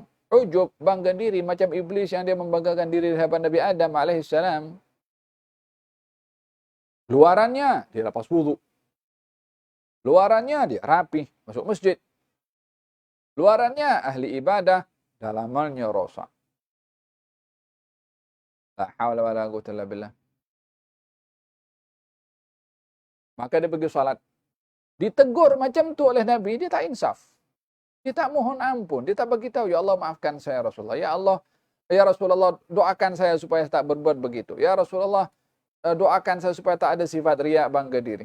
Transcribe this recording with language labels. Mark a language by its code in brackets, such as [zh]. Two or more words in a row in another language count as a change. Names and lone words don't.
[ms] Ujub, bangga diri, macam iblis yang dia membanggakan diri di hadapan Nabi Adam alaihissalam. Luarannya, dia lepas wudu. Luarannya, dia rapi, masuk masjid. Luarannya, ahli ibadah, dalamannya rosak. [ar] لا حول ولا قوة إلا بالله. [ms] Maka dia pergi salat. Ditegur macam tu oleh Nabi, dia tak insaf. Dia tak mohon ampun, dia tak beritahu, ya Allah maafkan saya Rasulullah. Ya Allah, ya Rasulullah doakan saya supaya tak berbuat begitu. Ya Rasulullah, doakan saya supaya tak ada sifat riak bangga diri.